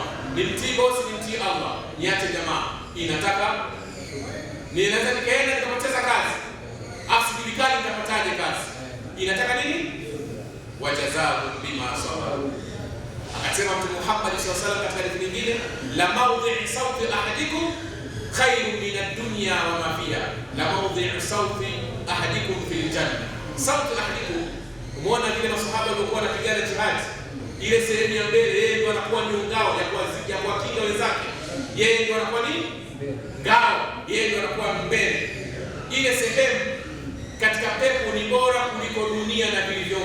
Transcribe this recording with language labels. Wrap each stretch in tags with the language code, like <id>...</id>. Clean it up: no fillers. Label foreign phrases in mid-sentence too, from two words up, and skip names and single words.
<sw>Ni mtii bosi, ni mtii Allah, niache jamaa. Ninaweza nikaenda nikapoteza kazi, asijulikani nitapataje kazi.</sw> <ar>Inataka nini? وجزاهم بما صبروا.</ar> <sw>Akasema Mtume Muhammad</sw> <ar>صلى الله عليه وسلم</ar> <sw>katika hadithi nyingine,</sw> <ar>لموضع سوط أحدكم خير من الدنيا وما فيها لموضع سوط أحدكم في الجنة. سوط أحدكم,</ar> <sw>umeona vile masahaba walikuwa wanapigana jihad, ile sehemu ya mbele yeye ndio anakuwa ni ngao ya kuwakinga wenzake. Yeye ndio anakuwa ni ngao, yeye ndio anakuwa mbele. Ile sehemu katika pepo ni bora kuliko dunia na vilivyomo.</sw>